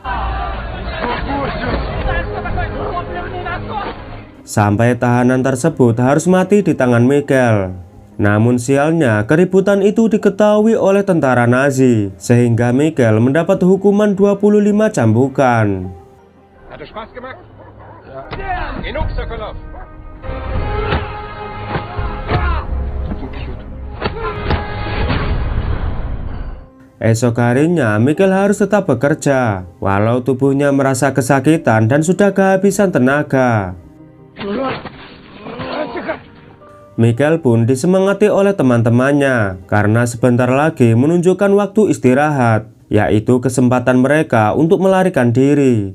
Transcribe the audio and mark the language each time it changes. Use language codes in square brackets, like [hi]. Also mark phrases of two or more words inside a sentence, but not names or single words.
[id] Sampai tahanan tersebut harus mati di tangan Mikhail. Namun sialnya, keributan itu diketahui oleh tentara Nazi, sehingga Mikhail mendapat hukuman 25 cambukan. [de] Hat Spaß gemacht? Ja. Genug, Sokolov. [id] Esok harinya, Mikhail harus tetap bekerja, walau tubuhnya merasa kesakitan dan sudah kehabisan tenaga. Mikhail pun disemangati oleh teman-temannya karena sebentar lagi menunjukkan waktu istirahat, yaitu kesempatan mereka untuk melarikan diri.